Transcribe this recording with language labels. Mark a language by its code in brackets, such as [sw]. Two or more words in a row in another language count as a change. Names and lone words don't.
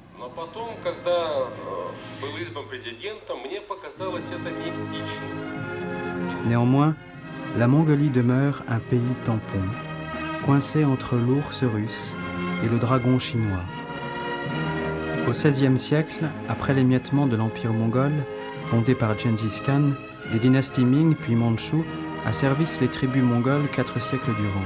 [ru] потом, когда был избран президентом, мне показалось это неэтично. [fr] Néanmoins, la Mongolie demeure un pays tampon, coincé entre l'ours russe et le dragon chinois. Au XVIe siècle, après l'émiettement de l'Empire mongol, fondé par Gengis Khan, les dynasties Ming puis Mandchou asservissent les tribus mongoles 4 siècles durant.